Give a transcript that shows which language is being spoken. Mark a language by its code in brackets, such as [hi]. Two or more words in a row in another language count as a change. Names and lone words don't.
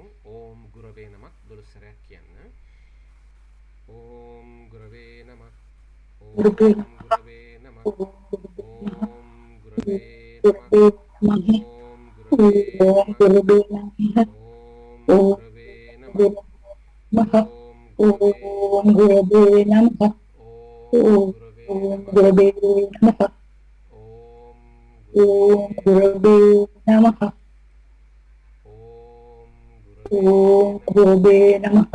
[sa] ඕම් ගුරවේ නමක් [si] 12 සැරයක් කියන්න. [sa] ඕම් ගුරවේ නමක්. ඕම් ගුරවේ නමක්. ඕම් ගුරවේ නමක්. ඕම් ගුරවේ නමක්. ඕම් ගුරවේ නමක්. ओम गुरवे ओम नमः. गुरवे नमः। ओम ओम गुरवे नमः. गुरवे नमः। ओम गुरवे ओम नमः. गुरवे नमः। ओम गुरवे ओम नमः. गुरवे नमः।